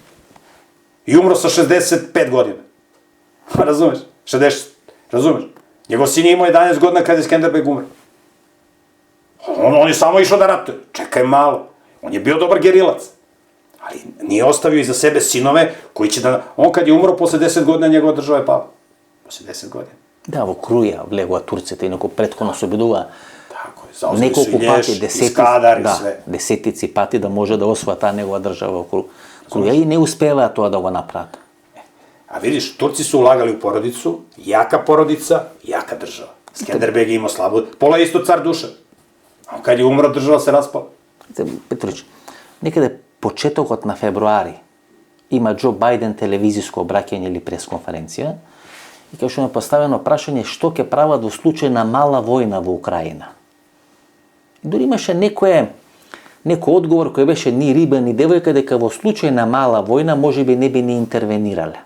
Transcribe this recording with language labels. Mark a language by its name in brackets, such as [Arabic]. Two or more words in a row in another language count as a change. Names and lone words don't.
[Serbian] I umro sa 65 godina. Razumeš? 60. Razumeš? Njegov sin je imao 11 godina kada je Skenderbeg umro. On je samo išao da ratuje. Čekaj malo. On je bio dobar gerilac. Ali nije ostavio iza sebe sinove koji će da... On kad je umro, posle 10 godina njegova država je pala. Posle 10 godina. [Macedonian] Да, во Круја влегува турците и неко претходно се обидува [Serbian] Tako je, zauzeli su i [Macedonian] неколку [Serbian] Lješ, [Macedonian] пати, [Serbian] i Skadar, i [Macedonian] да, [Serbian] sve. [Macedonian] десетици пати да може да освоја таа негова држава во Круја и не успеваа тоа да го направат. [Serbian] A vidiš, Turci su ulagali u porodicu, jaka porodica, jaka država. Skenderbeg je imao slabu, pola je isto car Dušan. A kad je umro, država se raspala. [Macedonian] Петрович, некаде почетокот на февруари има Џо Бајден телевизиско обраќање или пресконференција и кај што е поставено прашање што ќе прават во случај на мала војна во Украина. И дури имаше некој одговор кој беше ни риба ни девојка дека во случај на мала војна можеби не би ни интервенирале.